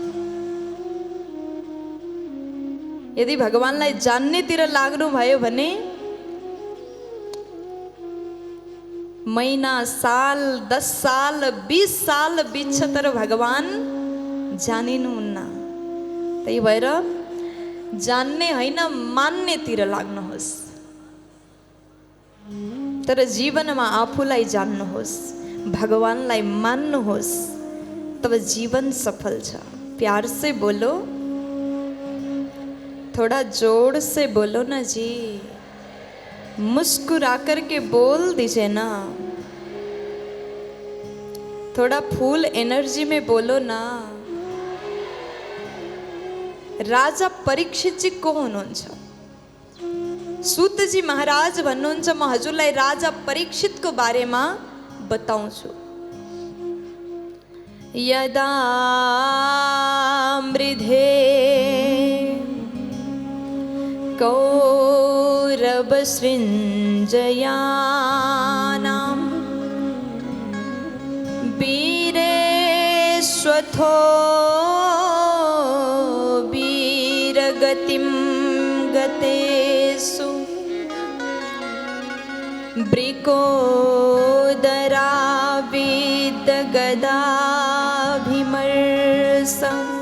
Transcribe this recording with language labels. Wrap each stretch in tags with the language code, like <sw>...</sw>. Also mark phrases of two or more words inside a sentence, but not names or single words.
<ne>यदि भगवानलाई जान्नेतिर लाग्नुभयो भने महिना, साल, 10 साल, 20 साल बित्छ, तर भगवान जानिनुहुन्न। त्यही भएर जान्ने होइन, मान्नेतिर लाग्नुहोस्। तर जीवनमा आफूलाई जान्नुहोस्, भगवानलाई मान्नुहोस्, तब जीवन सफल छ।</ne> <hi>प्यार से बोलो, थोड़ा जोर से बोलो ना जी, मुस्कुरा करके बोल दीजिए ना, थोड़ा</hi> <en>full energy</en> <hi>में बोलो ना।</hi> <ne>राजा परीक्षित जी को हुनुहुन्छ? सूतजी महाराज भन्नुहुन्छ, म हजुरलाई राजा परीक्षितको बारेमा बताउँछु।</ne> <sa>यदा मृधे कौरवसृञ्जयानां वीरेष्वथो वीरगतिं गतेषु वृकोदराविद्गदाभिमर्शं</sa>